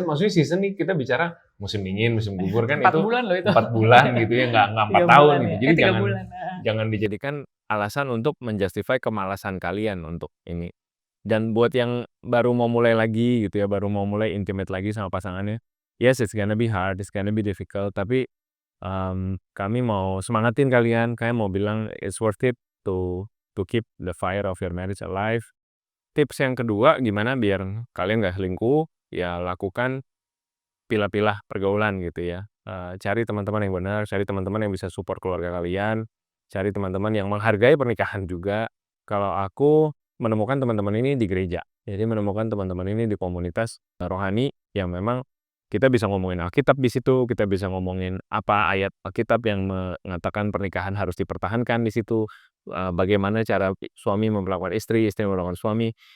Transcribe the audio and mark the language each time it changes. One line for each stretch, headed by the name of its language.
Indonesian: Maksudnya season nih kita bicara musim dingin, musim gugur kan 4 itu bulan loh itu. 4 bulan gitu ya, nggak 4 3 bulan gitu. ya, Jadi 3 bulan, jangan dijadikan alasan untuk menjustify kemalasan kalian untuk ini. Dan buat yang baru mau mulai lagi gitu ya, baru mau mulai intimate lagi sama pasangannya,
English: yes it's gonna be hard, it's gonna be difficult,
Indonesian: tapi kami mau semangatin kalian, kami mau bilang
English: it's worth it to keep the fire of your marriage alive.
Indonesian: Tips yang kedua gimana biar kalian nggak selingkuh, ya lakukan pilah-pilah pergaulan gitu ya. Cari teman-teman yang benar, cari teman-teman yang bisa support keluarga kalian, cari teman-teman yang menghargai pernikahan juga. Kalau aku menemukan teman-teman ini di gereja, jadi menemukan teman-teman ini di komunitas rohani yang memang kita bisa ngomongin Alkitab di situ, kita bisa ngomongin apa ayat Alkitab yang mengatakan pernikahan harus dipertahankan di situ, bagaimana cara suami memperlakukan istri, istri memperlakukan suami.